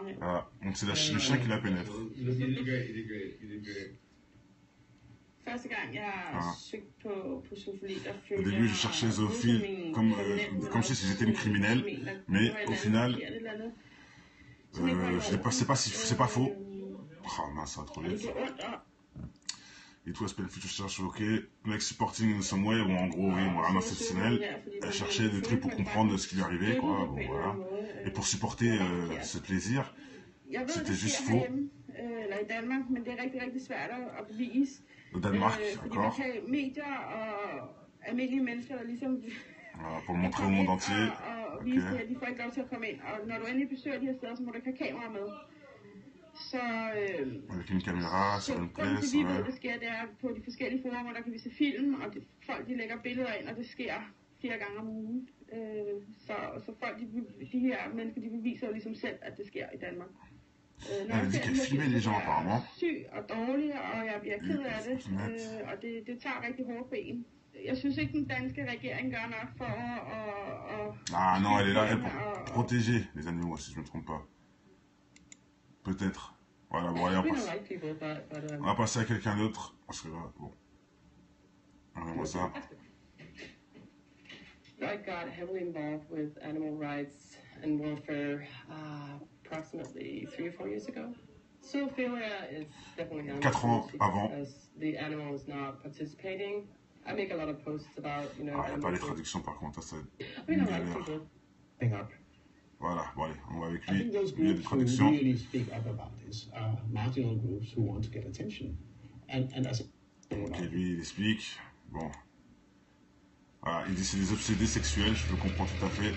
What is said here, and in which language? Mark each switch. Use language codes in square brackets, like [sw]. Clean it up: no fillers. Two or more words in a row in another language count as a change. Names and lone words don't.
[fr] Donc c'est le chien qui la pénètre. Au début, je cherchais zoophile comme si j'étais une criminelle, mais au final, c'est pas faux. Oh mince, ça va trop vite. [en] It was painful to search, ok. Like supporting in some way, [fr] bon, en gros, oui, voilà, un exceptionnel. Elle cherchait des trucs pour comprendre ce qui lui arrivait, quoi, bon, voilà. Et pour supporter ce plaisir, c'était juste faux. Au Danemark, d'accord. Voilà, pour le montrer au monde entier. Okay. Avec une caméra sur une presse, [da] de hvad der sker, det er på de forskellige forumer, der kan vi se film, og folk de lægger billeder ind, og det sker 4 gange om ugen. Så folk, de her mennesker, de beviser jo ligesom selv, at det sker i Danmark. [fr] Elle dit qu'elle filmait les gens apparemment. [da] Syg og dårlig, og jeg bliver ked af det, og det tager rigtig hårdt på en. Jeg synes ikke, den danske regering gør nok for at... [fr] Ah non, elle est là pour protéger les animaux, si je ne me trompe pas. Peut-être. Voilà, bon, allez, on va passer à quelqu'un d'autre. Parce que là, bon. Regardez-moi ça. [en] I got heavily involved with animal rights and welfare approximately 3 or 4 years ago. Zoophilia is definitely not [fr] 4 ans avant. [en] As the animal is not participating. I make a lot of posts about, you know... [fr] Ah, il n'y a pas les traductions par contre, ça c'est une galère. Voilà, bon allez, on va avec lui. Il y a des traductions. Ok, lui il explique. Bon. Voilà, il dit c'est des obsédés sexuels, je le comprends tout à fait.